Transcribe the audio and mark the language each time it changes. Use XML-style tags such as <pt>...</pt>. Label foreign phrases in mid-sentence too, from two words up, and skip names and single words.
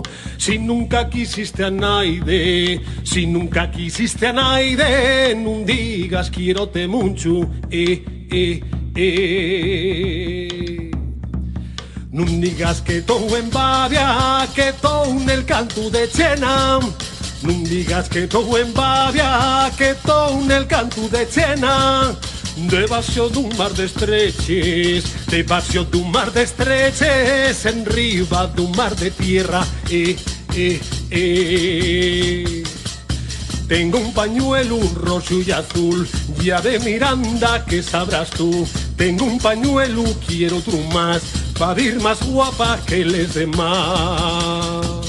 <ast>Si nunca quisiste a naide, si nunca quisiste a naide, non digas quiero-te mucho, Non digas que tou en Bavia, que tou nel canto de Chena. Non digas que tou en Bavia, que tou nel canto de Chena. Debaixo dun mar de estreches, debaixo dun mar de estreches, en riba dun mar de tierra,</ast> <es>Tengo un pañuelo rojo y azul, ya de Miranda que sabrás tú. Tengo un pañuelo, quiero otro más, para ir más guapa que les demás.</es>